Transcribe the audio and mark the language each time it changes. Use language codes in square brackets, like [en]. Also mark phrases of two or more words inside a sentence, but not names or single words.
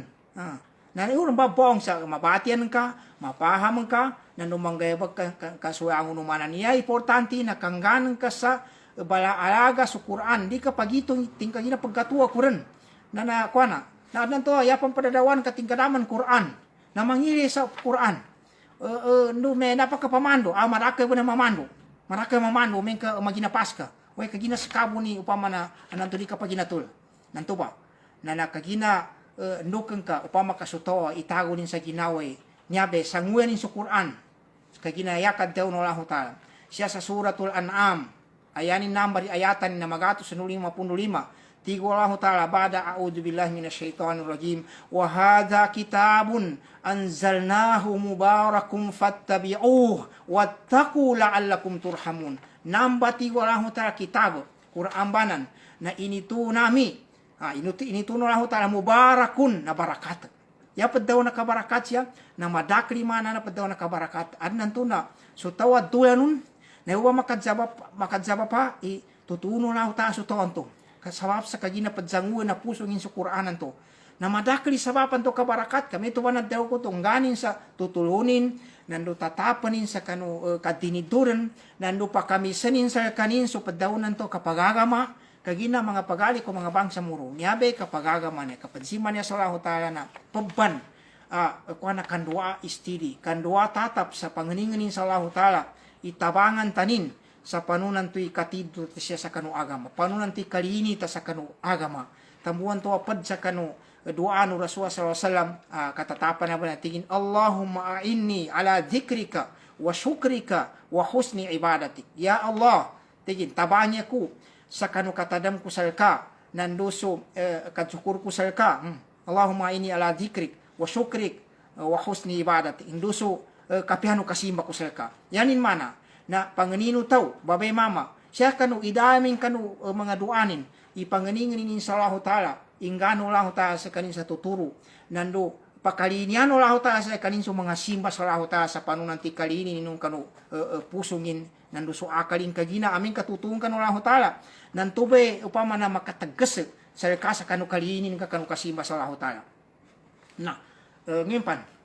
[mdh] Na urang babong sa mabatian ka, mapaham ka, na numanggayabag kasuyangon numanan niya, importante na kangganan ka sa balaalaga sa Quran, di ka pagitong tingkagina pagkatuwa Quran, na kuana, na nanto yapang padadawan ka tingkadaman Quran, na mangili sa Quran, may napakapamando, maraka mo na mamando, may ka maginapas ka, way kagina sa kabo ni upama na nanto di ka paginatul, nanto ba, na nakagina, nukang ka upama kasuto itago din sa ginaway nyabe sanguyan din sa Quran kaginayakad daw no Allah Ta'ala siya sa suratul An'am ayanin number ayatan na magato sa 55 tigo Allah Ta'ala bada [ar] أعوذ بالله من الشيطان الرجيم وهذا كتاب أنزلناه مبارك فاتبعوه واتقوا لعلكم ترحمون [mdh] namba tigo Allah Ta'ala kitab Quran banan na inito nami inituno Allah Ta'ala mubarakun na barakat. Yapad daw na kabarakat siya, na madakli mana na daw na kabarakat. Ad nanto na, so tawad tulanun, na huwa makadzaba pa, tutuno na Allah Ta'ala so tawad to. Kasabab sa kagina padzanguan na puso ngin sa Qur'anan to. na madakli sabapan to kabarakat kami to wanad daw ko tungganin sa tutulunin nando tatapanin sa kanu katiniduran nando pa kami sanin sa kanin so padawnan to kapagagama kagina mga pagali ko mga bangsa muro niabe kapagagama ne kapansiman niya sa Allah taala na pabban kuana kandua istiri kandua tatap sa panganinganin sa Allah taala itabangan tanin sa panunan to'y katidro siya sa kanu agama panunan to'y kalini ta sa kanu agama tambuan to apad sa kanu doa nu Rasulullah [ar] صلى الله عليه وسلم [mdh] katatapan na ba natin [ar] اللهم أعني على ذكرك وشكرك وحسن عبادتك يا الله [mdh] tigin tabanya ko sa kanu katadam ko salka nanduso katsukur ko salka Allahumma [ar] أعني على ذكرك وشكرك وحسن عبادتك [mdh] induso kapihanu kasimba ko salka yanin mana na panganino taw babay mama siya kanu idamin kanu mga duanin ipanganingin sa Allah taala ingano Allah taala sa kanin sa tuturo nando pakalinian Allah taala sa kanin sa mga simba sa Allah taala sa panunan ti kalini nung kanu pusungin nando so akalin kagina amin katutungkan Allah taala nan tubay upama na makatagas sa kasa kanu kalinin ka kanu kasimba sa Allah taala na ngimpan